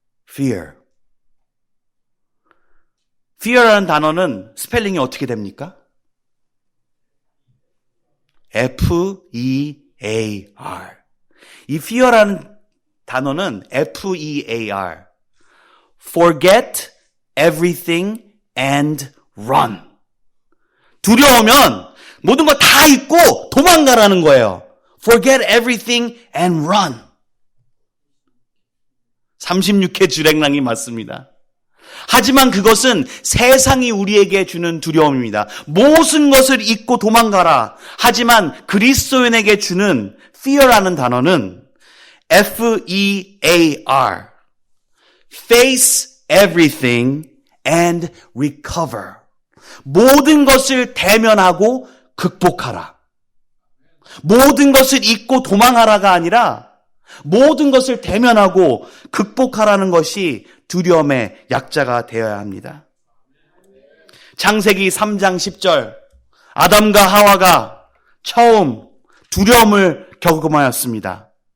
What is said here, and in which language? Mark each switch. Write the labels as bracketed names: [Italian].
[English] Fear. [Korean] Fear라는 단어는 스펠링이 어떻게 됩니까? [English] F-E-A-R. 이 fear라는 단어는 F-E-A-R. Forget everything and run. [Korean] 두려우면 모든 거 다 잊고 도망가라는 거예요. [English] Forget everything and run. [Korean] 36회 주랭랑이 맞습니다. 하지만 그것은 세상이 우리에게 주는 두려움입니다. 모든 것을 잊고 도망가라. 하지만 그리스도인에게 주는 fear라는 단어는 F-E-A-R. [English] Face everything and recover. [Korean] 모든 것을 대면하고 극복하라. 모든 것을 잊고 도망하라가 아니라 모든 것을 대면하고 극복하라는 것이 두려움의 약자가 되어야 합니다. 창세기 3장 10절, 아담과 하와가 처음 두려움을 경험하였습니다.